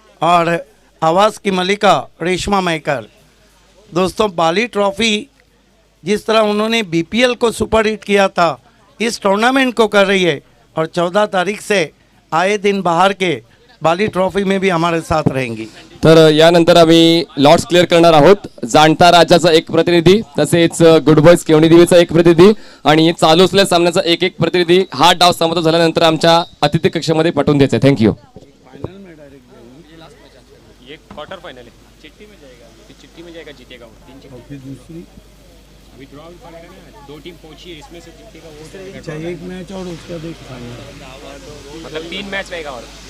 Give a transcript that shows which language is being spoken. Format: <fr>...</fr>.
<hi>और आवाज़ की मलिका रेशमा मैकर। दोस्तों, बाली ट्रॉफी जिस तरह उन्होंने बीपीएल को सुपर हिट किया था, इस टूर्नामेंट को कर रही है। और 14 तारीख से आए दिन बाहर के बाली ट्रॉफी में भी हमारे साथ रहेंगी।</hi> <mr>तर यानंतर आम्ही लॉट्स क्लिअर करणार आहोत। जाणता राजाचा एक प्रतिनिधी, तसेच गुड बॉयज केवणी देवीचा एक प्रतिनिधी आणि चालू असलेल्या सामन्याचा एक प्रतिनिधी हा डाव समाप्त झाल्यानंतर आमच्या अतिथी कक्षामध्ये पाठवून द्यायचे।</mr> <en>Thank you.</en> <hi>ये क्वार्टर फाइनल है, चिट्ठी में जाएगा, चिट्ठी में जाएगा, जीतेगा वो 3 चिट्ठी। दूसरी अभी ड्रॉ पड़ेगा ना, 2 टीम पहुंची है, इसमें से जीतेगा वो। अच्छा, एक मैच और उसका देख, मतलब 3 मैच रहेगा। और</hi>